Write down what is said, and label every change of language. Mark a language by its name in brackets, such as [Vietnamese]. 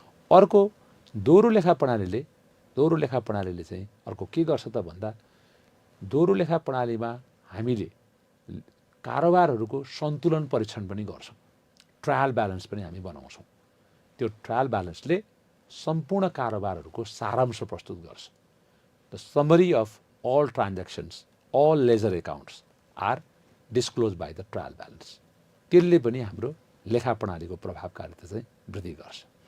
[Nepali] अर्को, दोहोरो लेखा प्रणालीले चाहिँ अर्को के गर्छ त भन्दा दोहोरो लेखा प्रणालीमा हामीले कारोबारहरूको सन्तुलन परीक्षण पनि गर्छौँ। ट्रायल ब्यालेन्स पनि हामी बनाउँछौँ। त्यो ट्रायल ब्यालेन्सले सम्पूर्ण कारोबारहरूको सारांश प्रस्तुत गर्छ। [English] The summary of all transactions, all ledger accounts are disclosed by the trial balance. [Nepali] त्यसले पनि हाम्रो लेखा प्रणालीको प्रभावकारिता चाहिँ वृद्धि गर्छ।